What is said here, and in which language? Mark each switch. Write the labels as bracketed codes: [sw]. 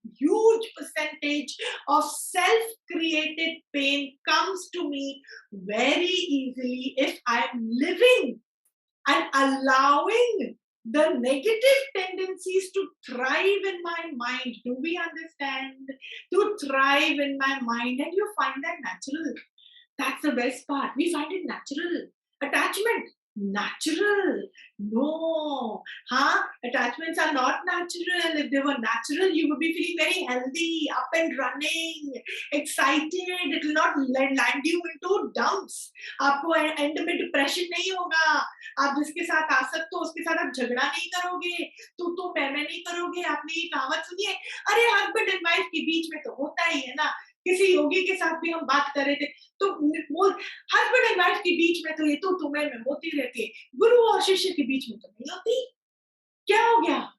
[en] Huge percentage of self created pain comes to me very easily if I am living and allowing the negative tendencies to thrive in my mind. Do we understand? To thrive in my mind, and you find that natural. That's the best part. We find it natural. Attachment, natural. No, huh? Attachments are not natural. If they were natural, you would be feeling very healthy, up and running, excited. It will not land you into dumps. [hi] आपको and में depression नहीं होगा। आप जिसके साथ आसक्त हो उसके साथ आप झगड़ा नहीं करोगे, तू मैं नहीं करोगे। आपने ये कहावत सुनी है? अरे हस्बैंड एंड वाइफ के बीच में तो होता ही है ना। किसी योगी के साथ भी हम बात कर रहे थे, तो वो हस्बैंड एंड वाइफ के बीच में तो ये तू मैं होती रहती है, गुरु और शिष्य के बीच में तो नहीं होती। क्या हो गया?